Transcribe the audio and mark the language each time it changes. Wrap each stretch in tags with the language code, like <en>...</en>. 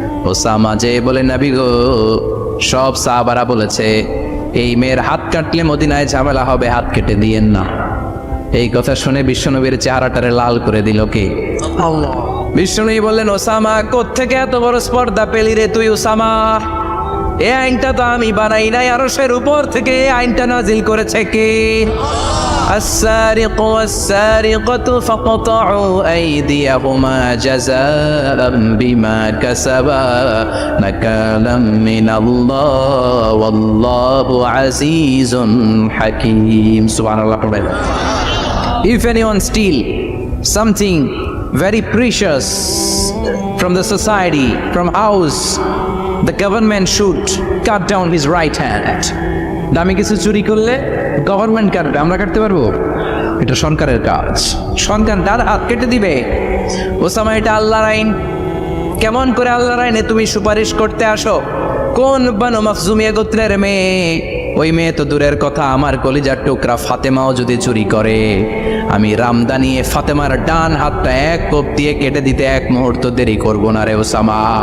<bn>Osama যে বলে, নবী গো, সব সাহাবারা বলেছে এই মেয়ের হাত কাটলে মদিনায় ঝামেলা হবে, হাত কেটে দিয়েন না। এই কথা শুনে বিশ্বনবীর চেহারাটারে লাল করে দিল কে? আল্লাহ। বিশ্বনবী বললেন, ওসামা কোত্থেকে এত বড় স্পর্ধা পেলি রে তুই ওসামা? এই আইনটা তো আমি বানাই নাই, আরশের উপর থেকে এই আইনটা নাজিল করেছে কে?</bn> <ar>السارق والسارقة فاقطعوا أيديهما جزاء بما كسبا نكالا من الله والله عزيز حكيم. سبحان الله.</ar> <en>If anyone steal something very precious from the society, from house, the government should cut down his right hand.</en> <bn>দামি কিছু চুরি করলে গভর্নমেন্ট কাটবে, আমরা কাটতে পারবো? এটা সরকারের কাজ, সরকার তার হাত কেটে দিবে। ওসামা, এটা আল্লাহর আইন। কেমন করে আল্লাহর আইনে তুমি সুপারিশ করতে আসো? কোন বনু মাখজুমিয়া গোত্রের মেয়ে? ওই মেয়ে তো দূরের কথা, আমার কলিজার টুকরা ফাতেমাও যদি চুরি করে, আমি রামদা নিয়ে ফাতেমার ডান হাতটা এক কোপ দিয়ে কেটে দিতে এক মুহূর্ত দেরি করব না রে ওসামা।</bn>